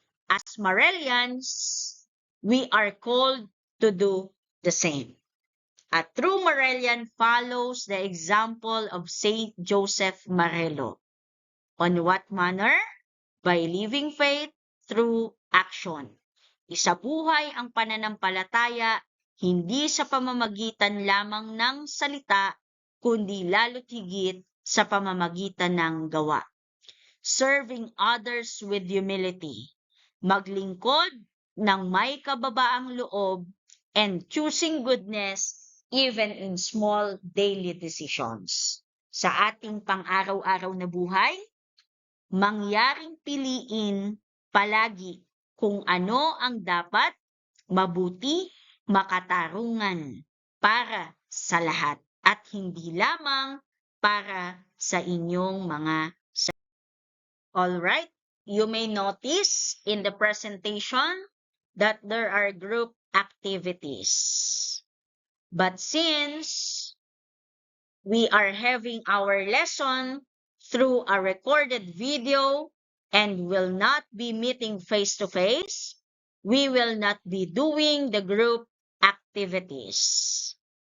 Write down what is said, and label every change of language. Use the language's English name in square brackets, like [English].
[English] As Marellians, we are called to do the same. A true Marellian follows the example of Saint Joseph Marello. On what manner? By living faith through action. [Filipino] Isabuhay ang pananampalataya hindi sa pamamagitan lamang ng salita, kundi lalo't higit sa pamamagitan ng gawa. [English] Serving others with humility. [Filipino] Maglingkod ng may kababaang loob [English] and choosing goodness even in small daily decisions. [Filipino] Sa ating pang-araw-araw na buhay, mangyaring piliin palagi kung ano ang dapat, mabuti, makatarungan para sa lahat at hindi lamang para sa inyong mga all right. [English] You may notice in the presentation that there are group activities. But since we are having our lesson through a recorded video and will not be meeting face-to-face, we will not be doing the group activities.